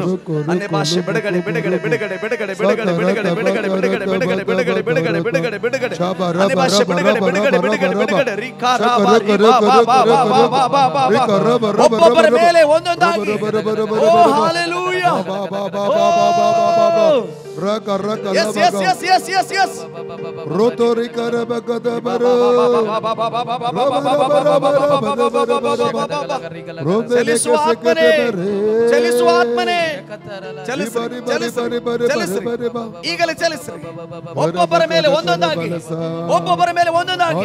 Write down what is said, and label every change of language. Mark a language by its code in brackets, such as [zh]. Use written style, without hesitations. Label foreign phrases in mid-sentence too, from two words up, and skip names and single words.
[kn] ಅನ್ಯ ಭಾಷೆ ಬಿಡುಗಡೆ ಬಿಡುಗಡೆ ಬಿಡುಗಡೆ ಬಿಡುಗಡೆ ಬಿಡುಗಡೆ ಬಿಡುಗಡೆ ಬಿಡುಗಡೆ ಬಿಡುಗಡೆ ಬಿಡುಗಡೆ ಬಿಡುಗಡೆ ಬಿಡುಗಡೆ ಬಿಡುಗಡೆ ಬಿಡುಗಡೆ. ಅನ್ಯ ಭಾಷೆ ಬಿಡುಗಡೆ ಬಿಡುಗಡೆ ಬಿಡುಗಡೆ ಬಿಡುಗಡೆ. ಒಬ್ಬೊಬ್ಬರ ಮೇಲೆ ಒಂದೊಂದಾಗಿ. ಓ ಹಲ್ಲೆಲೂಯಾ. [en] Yes, yes, yes, yes, yes, yes. Rotori karabakada baro. [kn] ಚಲಿಸುವ ಆತ್ಮನೇ, ಚಲಿಸುವ ಆತ್ಮನೇ, ಚಲಿಸ್ರಿ, ಚಲಿಸ್ರಿ, ಚಲಿಸ್ರಿ. ಈಗಲೇ ಚಲಿಸ್ರಿ. ಒಬ್ಬೊಬ್ಬರ ಮೇಲೆ ಒಂದೊಂದಾಗಿ, ಒಬ್ಬೊಬ್ಬರ ಮೇಲೆ ಒಂದೊಂದಾಗಿ.